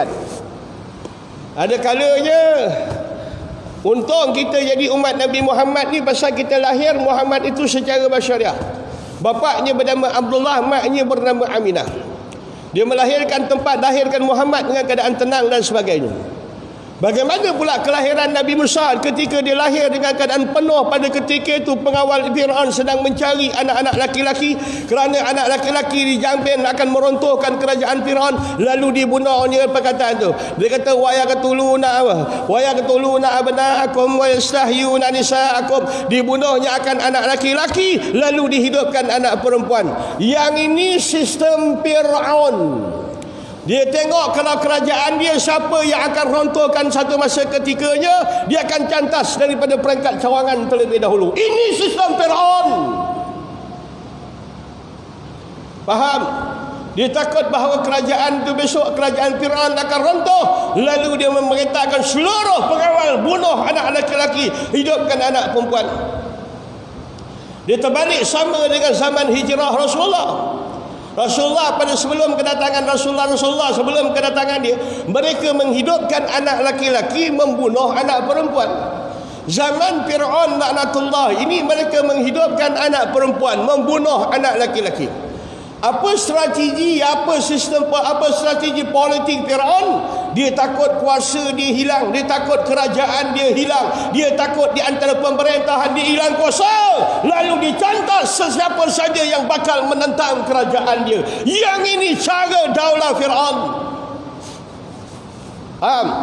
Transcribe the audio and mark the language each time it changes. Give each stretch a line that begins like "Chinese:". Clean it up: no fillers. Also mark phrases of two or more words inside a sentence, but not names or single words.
Malay: Ada kalanya untung kita jadi umat Nabi Muhammad ni, pasal kita lahir Muhammad itu secara basyariah. Bapaknya bernama Abdullah, maknya bernama Aminah. Dia melahirkan tempat lahirkan Muhammad dengan keadaan tenang dan sebagainya. Bagaimana pula kelahiran Nabi Musa ketika dia lahir dengan keadaan penuh? Pada ketika itu pengawal Fir'aun sedang mencari anak-anak laki-laki, kerana anak laki-laki dijamin akan meruntuhkan kerajaan Fir'aun, lalu dibunuh dengan perkataan itu. Dia kata
Arabic: ويقتلون أبناءكم ويستحيون نساءكم.
Malay: Dibunuhnya akan anak laki-laki, lalu dihidupkan anak perempuan. Yang ini sistem Fir'aun. Dia tengok kalau kerajaan dia siapa yang akan runtuhkan satu masa ketikanya, dia akan cantas daripada peringkat cawangan terlebih dahulu. Ini sistem Fir'aun. Faham? Dia takut bahawa kerajaan itu besok, kerajaan Fir'aun akan runtuh, lalu dia memerintahkan seluruh pengawal bunuh anak laki-laki, hidupkan anak perempuan. Dia terbalik sama dengan zaman hijrah Rasulullah. Rasulullah pada sebelum kedatangan Rasulullah sebelum kedatangan dia, mereka menghidupkan anak laki-laki, membunuh anak perempuan. Zaman Fir'aun laknatullah ini, mereka menghidupkan anak perempuan, membunuh anak laki-laki. Apa strategi, apa sistem, apa strategi politik Firaun? Dia takut kuasa dia hilang, dia takut kerajaan dia hilang, dia takut di antara pemerintahan dia hilang kuasa, lalu dicantas sesiapa saja yang bakal menentang kerajaan dia. Yang ini cara daulah Firaun. Faham?